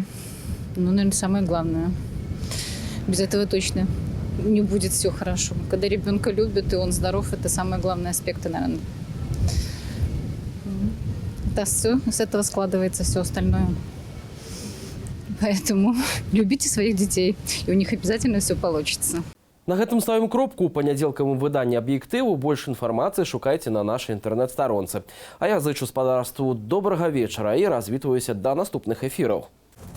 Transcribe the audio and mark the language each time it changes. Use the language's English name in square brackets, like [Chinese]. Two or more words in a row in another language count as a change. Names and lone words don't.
[Russian] Ну, наверное, самое главное. Без этого точно не будет все хорошо. Когда ребенка любят, и он здоров, это самые главные аспекты, наверное. Это все, с этого складывается все остальное. Поэтому любите своих детей, и у них обязательно все получится. [Belarusian] На гэтым ставім кропку. У панядзелкавым выданні аб'ектыву больш інфармацыі шукайце на нашай інтэрнэт-старонцы. А я зычу спадарству добрага вечара і развітваюся да наступных эфіраў.